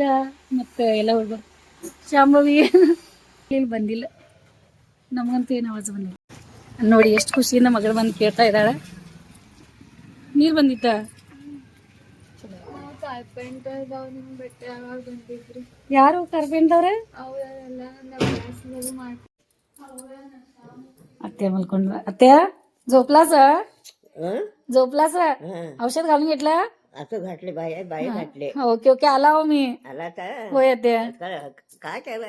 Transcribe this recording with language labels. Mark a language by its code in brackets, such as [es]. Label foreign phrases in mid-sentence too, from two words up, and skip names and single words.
[kn] ಮತ್ತು ಎಲ್ಲ ಹುಡುಗರು ಶಾಂಭವಿ ಇಲ್ಲಿ ಬಂದಿಲ್ಲ, ನಮಗಂತೂ ಏನು ಆವಾಜ್ ಬಂದಿಲ್ಲ ನೋಡಿ. ಎಷ್ಟು ಖುಷಿಯಿಂದ ಮಗಳು ಬಂದು ಕೇಳ್ತಾ ಇದ್ದಾಳೆ. ನೀರು ಬಂದಿತ್ತ? ಯಾರು ಕಾರ್ಪೆಂಟರ್? [mr] अत्या मलकोंड अत्या झोपलास झोपलास औषध घालून घेतला असं घातले बाई बाई घातले ओके ओके आला हो मी आला तर होय अत्या काय केलं